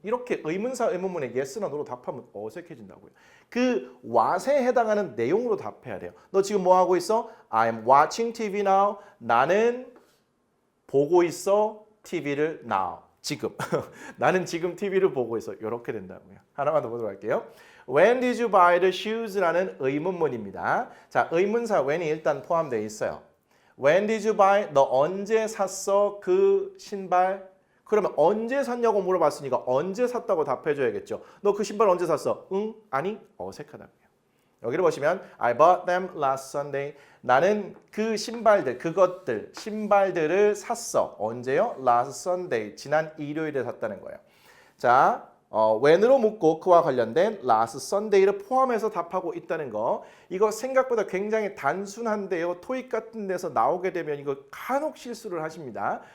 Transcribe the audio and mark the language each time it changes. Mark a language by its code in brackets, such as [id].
[ko] 이렇게 의문사, 의문문에 yes나 no로 답하면 어색해진다고요. 그 what에 해당하는 내용으로 답해야 돼요. 너 지금 뭐 하고 있어? [en] I'm watching TV now. [ko] 나는 보고 있어 TV를 now. 지금. 나는 지금 TV를 보고 있어. 이렇게 된다고요. 하나만 더 보도록 할게요. [en] When did you buy the shoes?라는 [ko] 의문문입니다. 자, 의문사 when이 일단 포함되어 있어요. [en] When did you buy? [ko] 너 언제 샀어? 그 신발? 그러면 언제 샀냐고 물어봤으니까 언제 샀다고 답해줘야겠죠. 너 그 신발 언제 샀어? 응? 아니? 어색하다고요. 여기를 보시면 [en] I bought them last Sunday. [ko] 나는 그 신발들, 그것들, 신발들을 샀어. 언제요? [en] Last Sunday. [ko] 지난 일요일에 샀다는 거예요. 자, when으로 묻고 그와 관련된 last Sunday를 포함해서 답하고 있다는 거. 이거 생각보다 굉장히 단순한데요. 토익 같은 데서 나오게 되면 이거 간혹 실수를 하십니다.